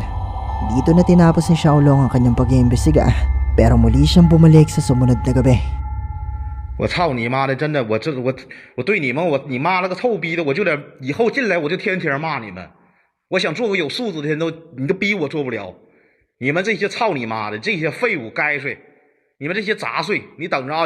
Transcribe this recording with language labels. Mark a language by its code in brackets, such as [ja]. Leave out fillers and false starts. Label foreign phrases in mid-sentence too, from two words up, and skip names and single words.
[tl] Dito na tinapos ni Xiaolong ang kanyang pag-iimbestiga, pero muli siyang bumalik sa sumunod na gabi. [zh] 我操你妈的！真的，我对你们，你妈了个臭逼的！我就得以后进来我就天天骂你们。我想做个有素质的人你都逼我做不了。你们这些操你妈的，这些废物该睡，你们这些杂碎，你等着啊！